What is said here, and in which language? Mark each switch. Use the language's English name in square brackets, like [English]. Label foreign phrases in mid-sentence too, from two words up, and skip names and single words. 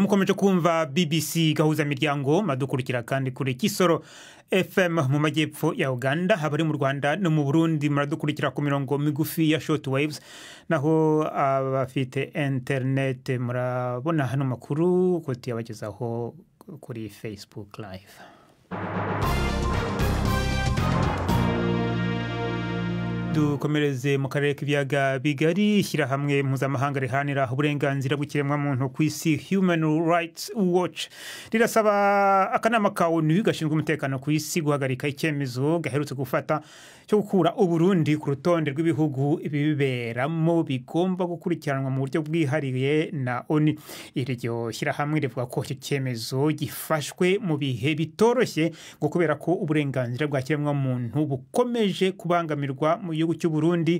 [Kinyarwanda] Mukomeje kumva BBC Gahuza miryango, madukurikira kandi kuri Kisoro FM mu majyepfo ya Uganda, habari mu Rwanda no mu Burundi muradukurikira ku mirongo migufi ya shortwaves, naho abafite internet murabona hano makuru ko tuyabagezaho kuri Facebook live. Dukomereze mu karere k'ibiyaga bigari. Ishyirahamwe mpuzamahanga rihanira uburenganzira bw'ikiremwamuntu ku isi Human Rights Watch rirasaba akanama ka ONU gashinzwe umutekano ku isi guhagarika icyemezo gaherutse gufata cyo gukura Uburundi ku rutonde rw'ibihugu ibiberamo bigomba gukurikiranwa mu buryo bwihariye na ONU. Iryo shyirahamwe rivuga ko icyo cyemezo gifashwe mu bihe bitoroshye ngo kubera ko uburenganzira bw'ikiremwamuntu bukomeje kubangamirwa mu gihugu cy'u Burundi.